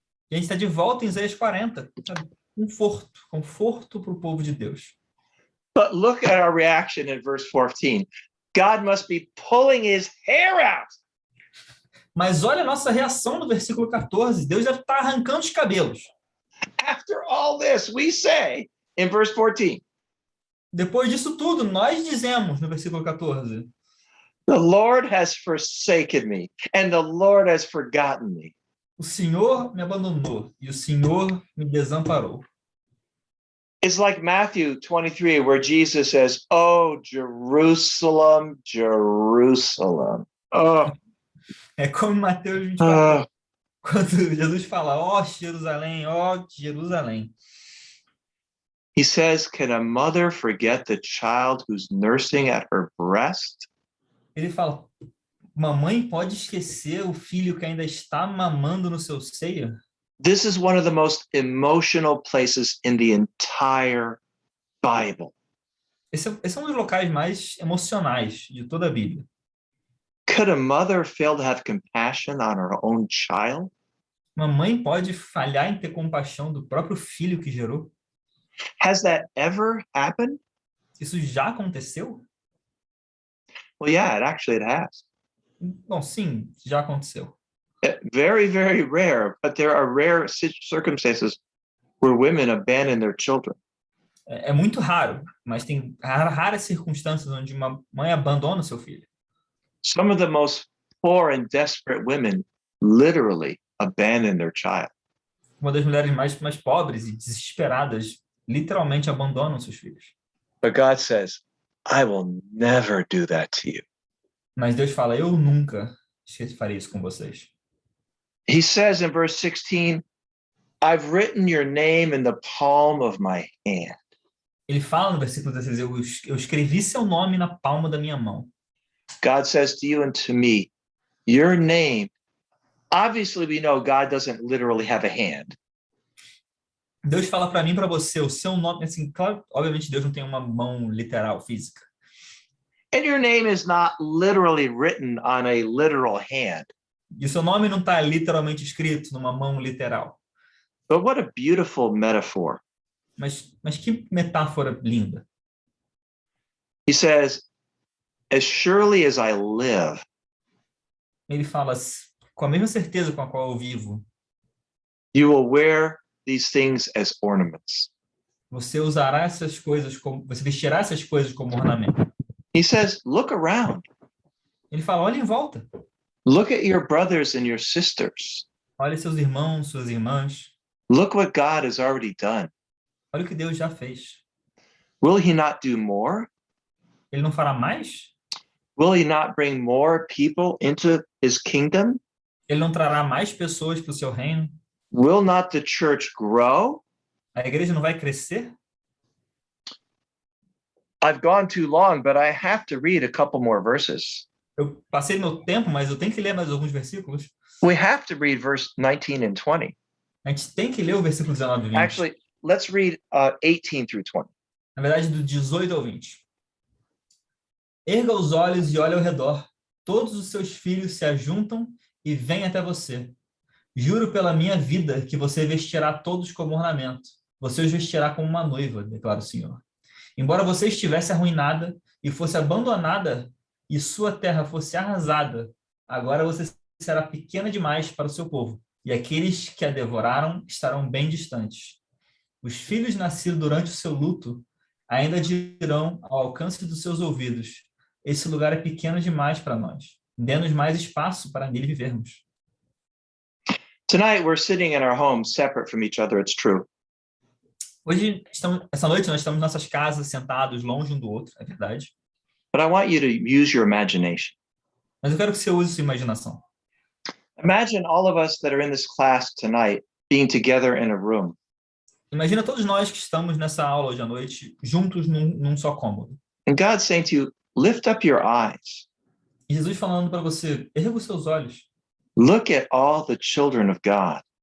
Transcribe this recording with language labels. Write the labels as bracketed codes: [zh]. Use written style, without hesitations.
[pt] E a gente está de volta em Isaías 40. Sabe? Conforto para o povo de Deus. [en] But look at our reaction in verse 14. God must be pulling his hair out. [pt] Mas olha a nossa reação no versículo 14. Deus deve estar arrancando os cabelos. [en] After all this, we say in verse 14. [pt] Depois disso tudo, nós dizemos no versículo 14. [en] The Lord has forsaken me, and the Lord has forgotten me. [pt] O Senhor me abandonou e o Senhor me desamparou. [en] It's like Matthew 23, where Jesus says, "Oh, Jerusalem, Jerusalem." Oh, [pt] É como em Mateus 24, quando Jesus fala, ó Jerusalém, ó Jerusalém. [en] He says, "Can a mother forget the child who's nursing at her breast?" [pt] Ele fala, uma mãe pode esquecer o filho que ainda está mamando no seu seio? [en] This is one of the most emotional places in the entire Bible. [pt] Esse é um dos locais mais emocionais de toda a Bíblia. [en] Could a mother fail to have compassion on her own child? [pt] Uma mãe pode falhar em ter compaixão do próprio filho que gerou? [en] Has that ever happened? [pt] Isso já aconteceu? [en] Well, yeah, it has. [pt] Bom, sim, já aconteceu. [en] Very, very rare, but there are rare circumstances where women abandon their children. [pt] É muito raro, mas tem raras circunstâncias onde uma mãe abandona o seu filho. [en] Some of the most poor and desperate women literally abandon their child. [pt] Uma das mulheres mais pobres e desesperadas literalmente abandonam seus filhos. [en] But God says, I will never do that to you. [pt] Mas Deus fala, eu nunca farei isso com vocês. [en] He says in verse 16, I've written your name in the palm of my hand. [pt] Ele fala no versículo 16, eu escrevi seu nome na palma da minha mão. [en] God says to you and to me, your name, obviously we know God doesn't literally have a hand. [pt] Deus fala para mim e para você, o seu nome, assim, claro, obviamente Deus não tem uma mão literal, física. [en] And your name is not literally written on a literal hand. [pt] E o seu nome não está literalmente escrito numa mão literal. [en] But what a beautiful metaphor. [pt] Mas que metáfora linda. [en] He says, as surely as I live. [pt] Ele fala, com a mesma certeza com a qual eu vivo. [en] You will wear these things as ornaments. [pt] Você usará essas coisas como, você vestirá essas coisas como ornamento. [en] He says, look around. [pt] Ele fala, olha em volta. [en] Look at your brothers and your sisters. [pt] Olha seus irmãos, suas irmãs. [en] Look what God has already done. [pt] Olha o que Deus já fez. [en] Will he not do more? [pt] Ele não fará mais? [en] Will he not bring more people into his kingdom? [pt] Ele não trará mais pessoas para o seu reino? [en] Will not the church grow? [pt] A igreja não vai crescer? [en] I've gone too long, but I have to read a couple more verses. [pt] Eu passei meu tempo, mas eu tenho que ler mais alguns versículos. [en] We have to read verse 19 and 20. [pt] A gente tem que ler o versículo 19 e 20. [en] Actually, let's read 18 through 20. [pt] Na verdade, do 18 ao 20. Erga os olhos e olhe ao redor. Todos os seus filhos se ajuntam e vêm até você. Juro pela minha vida que você vestirá todos como ornamento. Você os vestirá como uma noiva, declara o Senhor. Embora você estivesse arruinada e fosse abandonada e sua terra fosse arrasada, agora você será pequena demais para o seu povo, e aqueles que a devoraram estarão bem distantes. Os filhos nascidos durante o seu luto ainda dirão ao alcance dos seus ouvidos, esse lugar é pequeno demais para nós. Dê-nos mais espaço para nele vivermos. [en] Tonight we're sitting in our homes separate from each other, it's true. [pt] Essa noite nós estamos em nossas casas, sentados longe um do outro, é verdade. [en] But I want you to use your imagination. [pt] Mas eu quero que você use sua imaginação. [en] Imagine all of us that are in this class tonight being together in a room. [pt] Imagina todos nós que estamos nessa aula hoje à noite, juntos num só cômodo. [en] And God saying to you, lift up your eyes. [pt] E Jesus falando para você, erga os seus olhos. [en] Look at all the children of God.